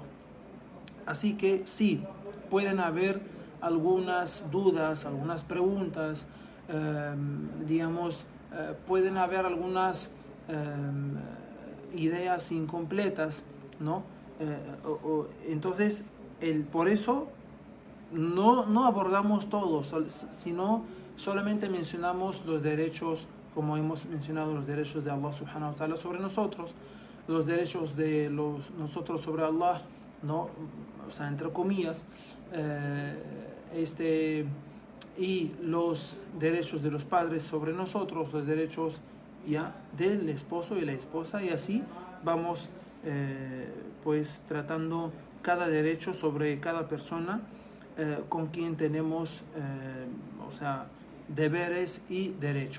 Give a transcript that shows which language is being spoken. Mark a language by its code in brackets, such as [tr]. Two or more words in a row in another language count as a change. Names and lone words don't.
[es] Así que sí, pueden haber algunas dudas, algunas preguntas, pueden haber algunas ideas incompletas, ¿no? Entonces, por eso no abordamos todos, sino solamente mencionamos los derechos, como hemos mencionado, los derechos de [ar] الله سبحانه وتعالى [es] sobre nosotros, los derechos de nosotros sobre Allah, ¿no? O sea, entre comillas, y los derechos de los padres sobre nosotros, los derechos ya del esposo y la esposa, y así vamos pues tratando cada derecho sobre cada persona con quien tenemos deberes y derechos.